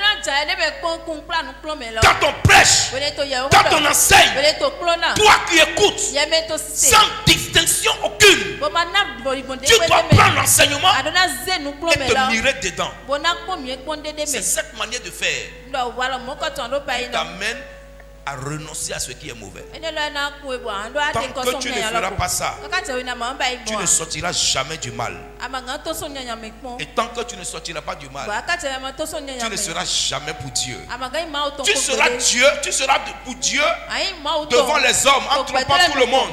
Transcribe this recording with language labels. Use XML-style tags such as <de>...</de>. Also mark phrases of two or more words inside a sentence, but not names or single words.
<fr>Quand on prêche, quand on enseigne, toi qui écoutes, sans distinction aucune, tu dois prendre l'enseignement et te mirer dedans. C'est cette manière de faire qui t'amène à renoncer à ce qui est mauvais. Ene lo na ku ebo ando ate Tant que tu ne feras pas ça, tu ne sortiras jamais du mal. Et tant que tu ne sortiras pas du mal, tu ne seras jamais pour Dieu. Tu seras Dieu, tu seras pour Dieu devant les hommes, en trompant tout le monde.</fr>